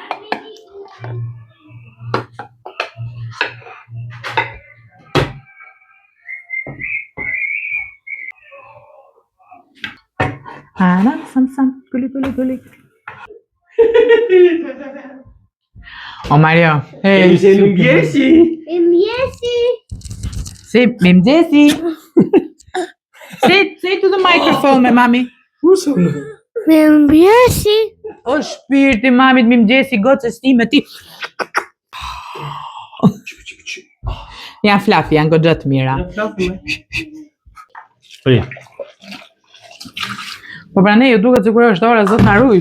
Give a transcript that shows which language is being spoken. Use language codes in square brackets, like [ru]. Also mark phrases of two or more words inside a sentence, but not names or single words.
[sq] Ana, sam, gulli. O Mario, hey. Mirëmëngjesi. Si, mirëmëngjesi. [en] Say to the microphone, [sq] me mami. Mirëmëngjesi. O shpirti mamit, mirëmëngjesi, gocës time ti. Janë fluffy, janë goxha të mira. Po pra ne ju duket sikur është ora zot na ruaj.